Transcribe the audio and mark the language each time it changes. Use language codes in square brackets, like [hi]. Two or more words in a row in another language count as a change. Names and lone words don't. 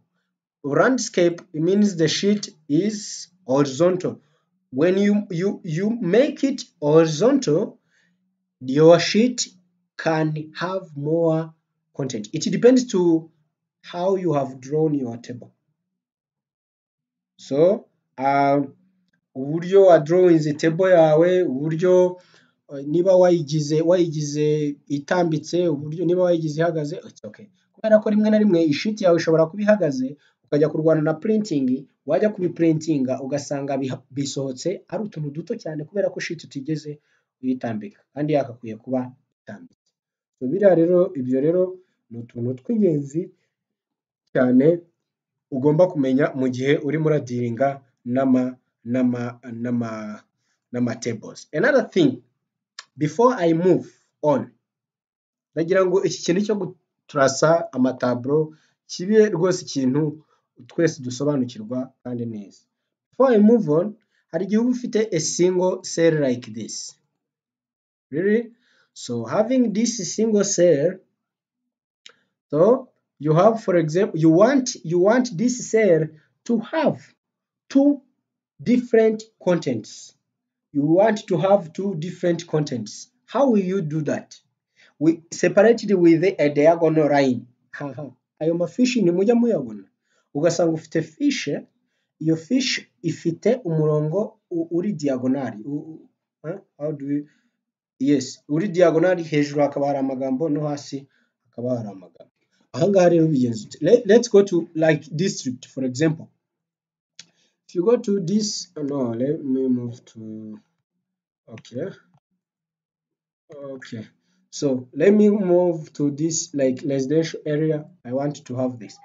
[en] Landscape means the sheet is horizontal. When you make it horizontal, your sheet can have more content. It depends to how you have drawn your table. [rw] So uburyo wadrawinze table yawe, uburyo niba wayigize itambitse, uburyo niba wayigize ihagaze, [en] it's okay. [rw] Kubera ko rimwe na rimwe ishiti yawe ishobora kuba ihagaze, ukajya kurwana na printing, wajya kubiprintinga ugasanga bisohotse ari utuntu duto cyane kubera ko sheet utigeze uyitambika kandi yakakwiye kuba itambitse. So ibyo rero ni utuntu tw'ingenzi cyane ugomba kumenya mu gihe urimo uradiringa n'ama tables. [en] Another thing, before I move on, [rw] ndagira ngo iki kintu cyo guturasa amataburo kibe rwose ikintu twese dusobanukirwa kandi neza. [en] Before I move on, [rw] hari igihe uba ufite [en] a single cell like this. Really? So having this single cell, so you have, for example, you want this cell to have two different contents. You want to have two different contents. How will you do that? We separated with a diagonal line. [rw] Ayo mafishi ni mujya muyabona, ugasanga ufite fishe, iyo fish ifite umurongo uri diagonali. [en] How do we? Yes, [rw] uri diagonali, hejuru hakaba hari amagambo no hasi hakaba hari amagambo. Ahangaha rero bigenze. [en] Let's go to like district, for example. If you go to this, no, let me move to, okay. So let me move to this like residential area. I want to have this.